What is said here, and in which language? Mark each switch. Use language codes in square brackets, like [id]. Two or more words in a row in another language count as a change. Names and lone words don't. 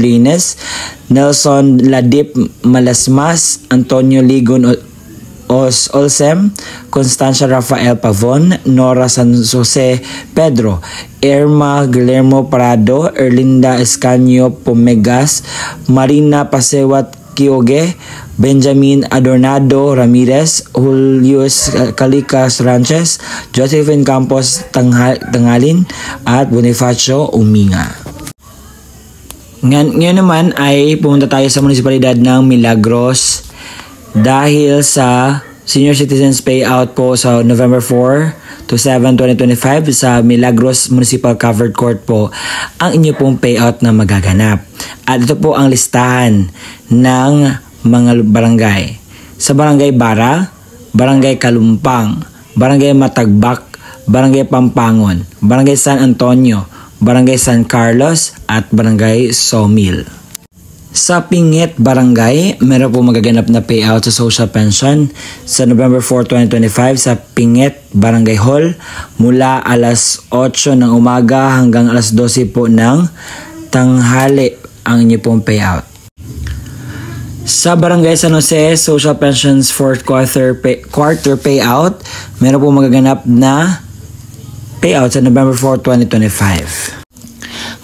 [tl] Lines, Nelson Ladip Malasmas, Antonio Ligon Olsem, Constancia Rafael Pavon, Nora San Jose Pedro, Irma Guillermo Prado, Erlinda Escanio Pomegas, Marina Pasewat Kioge, Benjamin Adornado Ramirez, Julius Calicas Ranches, Josephine Campos Tangalin, at Bonifacio Uminga. Ngayon naman ay pumunta tayo sa munisipalidad ng Milagros dahil sa Senior Citizens Payout po sa November 4 to 7, 2025 sa Milagros Municipal Covered Court po ang inyo pong payout na magaganap. At ito po ang listahan ng mga barangay. Sa Barangay Bara, Barangay Kalumpang, Barangay Matagbak, Barangay Pampangon, Barangay San Antonio, Barangay San Carlos at Barangay Sawmill. Sa Pingit Barangay, meron po magaganap na payout sa [en] social pension [tl] sa November 4, 2025 sa Pingit Barangay Hall mula alas 8 ng umaga hanggang alas 12 po ng tanghali ang inyo pong payout. Sa Barangay San Jose, [en] social pensions fourth quarter payout, [tl] meron po magaganap na payout sa November 4, 2025.